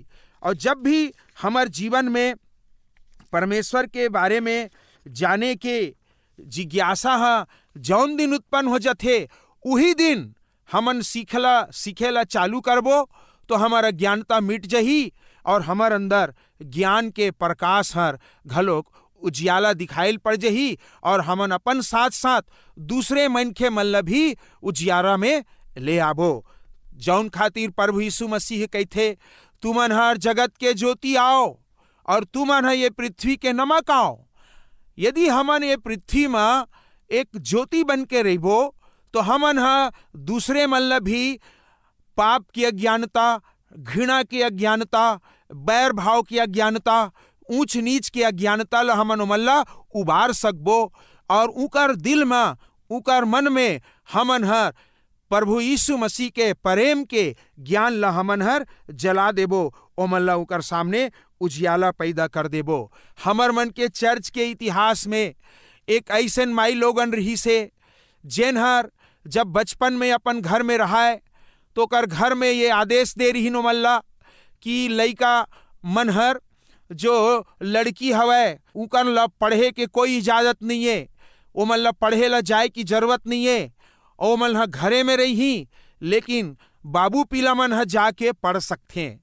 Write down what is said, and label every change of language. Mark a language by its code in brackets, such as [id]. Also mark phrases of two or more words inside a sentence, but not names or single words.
[hne] और जब भी हमार जीवन में परमेश्वर के बारे में जाने के जिज्ञासा है जौन दिन उत्पन्न हो जाथे उही दिन हमन सीखेला चालू करबो तो हमारा ज्ञानता मिट जही और हमार अंदर ज्ञान के प्रकाश हर घलोक उजियाला दिखाइल पड़ जही और हमन अपन साथ साथ दूसरे मनखे मन ला भी उजियारा में ले आबो। जौन खातिर प्रभु यीशु मसीह कहथे तुमन हर जगत के ज्योति आओ और तुमन है ये पृथ्वी के नमक आओ। यदि हमन ये पृथ्वी में एक ज्योति बन के रहिबो तो हमन हा दूसरे मन ला भी पाप की अज्ञानता, घृणा की अज्ञानता, बैर भाव की अज्ञानता, ऊंच नीच की अज्ञानता ला हमन मन ला उबार सकबो और उकर दिल में उकर मन में हमन हर प्रभु यीशु मसीह के प्रेम के ज्ञान ला हमन हर जला देबो, ओ मन ला उकर सामने उजियाला पैदा कर देबो। हमर मन के चर्च के इतिहास में एक ऐसन माई लोगन रही से जेन हर जब बचपन में अपन घर में रहा है तो कर घर में ये आदेश दे रही नो मल्ला कि लइका मन हर जो लड़की हवै उकर ला पढ़े के कोई इजाजत नहीं है, वो मन ला पढ़े ला जाए की जरूरत नहीं है, ओ मन हा घरे में रही लेकिन बाबू पीला मन हा जाके पढ़ सकते हैं।